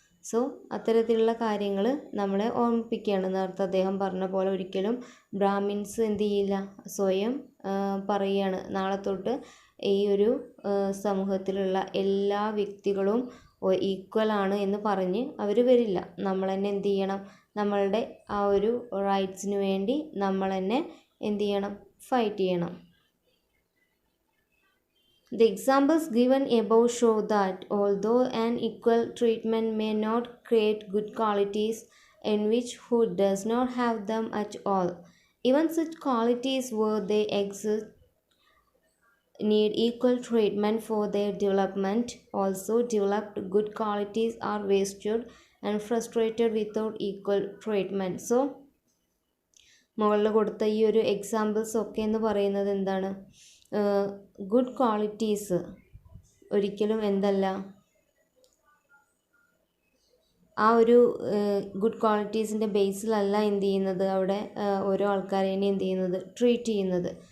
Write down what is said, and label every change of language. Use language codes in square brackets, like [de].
[ml] So അത്തരത്തിലുള്ള കാര്യങ്ങൾ നമ്മളെ ഓർമ്മിപ്പിക്കുകയാണ്. നേരത്തെ അദ്ദേഹം പറഞ്ഞ പോലെ ഒരിക്കലും ബ്രാഹ്മിൻസ് എന്ത് ചെയ്യില്ല, സ്വയം പറയുകയാണ് നാളെ തൊട്ട് ഈ ഒരു സമൂഹത്തിലുള്ള എല്ലാ വ്യക്തികളും ഈക്വൽ ആണ് എന്ന് പറഞ്ഞ് അവർ വരില്ല. നമ്മൾ തന്നെ എന്ത് ചെയ്യണം, നമ്മളുടെ ആ ഒരു റൈറ്റ്സിന് വേണ്ടി നമ്മൾ തന്നെ എന്ത് ചെയ്യണം, ഫൈറ്റ് ചെയ്യണം. [en] The examples given above show that although an equal treatment may not create good qualities in which who does not have them at all, even such qualities where they exist need equal treatment for their development. Also, developed good qualities are wasted and frustrated without equal treatment. [ml] So, മുകളിൽ കൊടുത്ത ഈ ഒരു examples ഒക്കെ എന്ന് പറയുന്നത് എന്താണ്, good qualities ഒരിക്കലും എന്തല്ല, ആ ഒരു ഗുഡ് ക്വാളിറ്റീസിൻ്റെ ബേസിലല്ല എന്ത് ചെയ്യുന്നത്, അവിടെ ഓരോ ആൾക്കാരെയും എന്ത് ചെയ്യുന്നത്, ട്രീറ്റ് ചെയ്യുന്നത്.